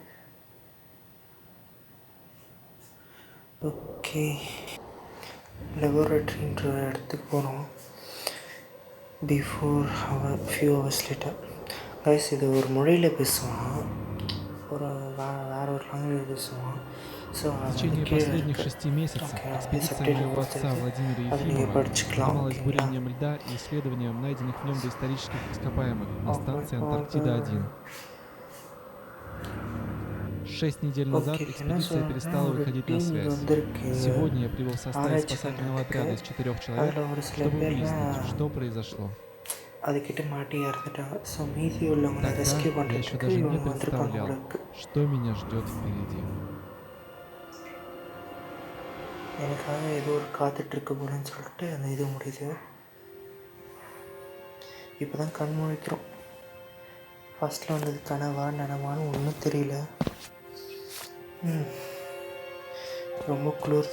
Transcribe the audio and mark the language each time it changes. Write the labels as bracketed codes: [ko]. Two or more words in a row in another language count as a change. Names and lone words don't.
[ta] ஓகே லெபரட்டரின்ற இடத்துக்கு போகிறோம். [en] few hours later guys. [ta] இது ஒரு மொழியில் பேசுவான், ஒரு வேறு ஒரு லாங்குவேஜ் பேசுவான். ஸோ [ru] последних 6 месяцев экспедиция моего отца Владимира Ефимова занималась бурением льда и исследованием найденных в нем доисторических ископаемых на станции Антарктида-1. 6 недель назад экспедиция перестала выходить на связь. Сегодня я прибыл в составе спасательного отряда из 4 человек, чтобы выяснить, что произошло. Тогда я еще даже не представлял, что меня ждет впереди. [ta] எனக்காக ஏதோ ஒரு காத்துட்ருக்கு போலன்னு சொல்லிட்டு அந்த இது முடியுது. இப்போ தான் கண் முழிக்கிறோம். ஃபஸ்ட்டில் வந்தது கனவா நனவான்னு ஒன்றும் தெரியல. ரொம்ப குளிர்து.